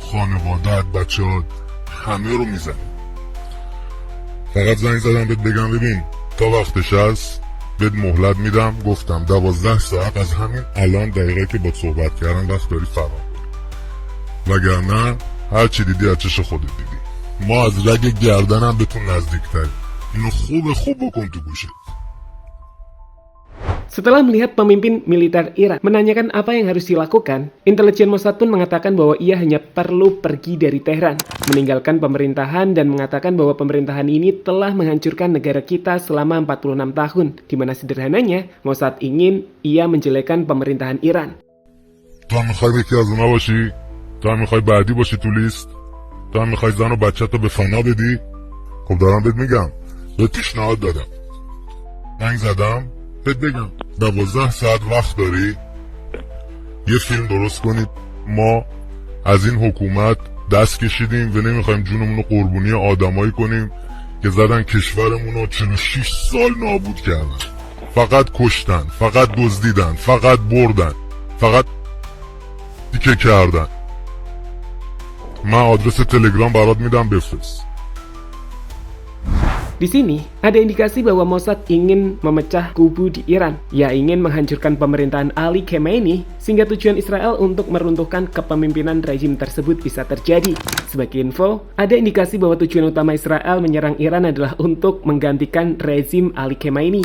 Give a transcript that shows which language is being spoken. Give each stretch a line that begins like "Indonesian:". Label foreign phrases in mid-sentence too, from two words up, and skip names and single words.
Persian: خانوادت بچه‌هات همه رو میزنی فقط زنگ زدم بهت بگم ببین تا وقتش هست بهت مهلت میدم گفتم 12 ساعت از همین الان دقیقه که با صحبت کردن وقت داری فرار کنی وگرنه هر چی دیدی از چش خودت دیدی ما از رگ گردنم بهتون نزدیکتری اینو خوب بکن تو گوشت.
Indonesian: Setelah melihat pemimpin militer Iran menanyakan apa yang harus dilakukan, intelijen Mossad pun mengatakan bahwa ia hanya perlu pergi dari Tehran, meninggalkan pemerintahan dan mengatakan bahwa pemerintahan ini telah menghancurkan negara kita selama 46 tahun, di mana sederhananya Mossad ingin ia menjelekkan pemerintahan Iran.
Persian: تو هم میخوای یکی از اونا باشی؟ تو هم میخوای بعدی باشی تو لیست؟ تو هم میخوای زن و بچه‌تو به فنا بدی؟ خب دارم بهت میگم بهت پیشنهاد دادم زنگ زدم بهت بگم 12 ساعت وقت داری یه فیلم درست کنید ما از این حکومت دست کشیدیم و نمیخوایم جونمون رو قربونی آدمایی کنیم که زدن کشورمون رو 46 سال نابود کردن فقط کشتن فقط دزدیدن فقط بردن فقط دیگه کردن من آدرس تلگرام برات میدم بفرست.
Indonesian: Di sini, ada indikasi bahwa Mossad ingin memecah kubu di Iran. Ia ingin menghancurkan pemerintahan Ali Khamenei sehingga tujuan Israel untuk meruntuhkan kepemimpinan rezim tersebut bisa terjadi. Sebagai info, ada indikasi bahwa tujuan utama Israel menyerang Iran adalah untuk menggantikan rezim Ali Khamenei.